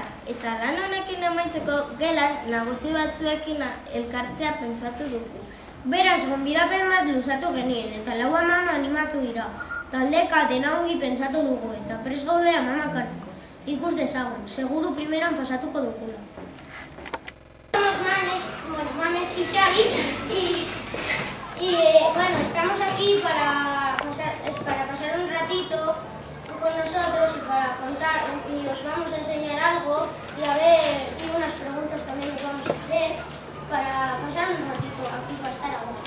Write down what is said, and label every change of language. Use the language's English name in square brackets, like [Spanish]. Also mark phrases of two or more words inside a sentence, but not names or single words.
[Basque] Eta lan honekin amaitzeko gelan nagusi batzuekin elkartzea pentsatu dugu. Beraz, gonbidapen bat luzatu genien eta lau amama animatu dira. Taldeka dena ongi pentsatu dugu eta prest gaude amamak hartzeko. Ikus dezagun, seguru primeran pasatuko dugula. [Spanish] Somos Manes y Xavi y estamos aquí para pasar un ratito con nosotros y para contar y os vamos a enseñar algo y a ver, y unas preguntas también os vamos a hacer para pasar un ratito aquí para estar a gusto.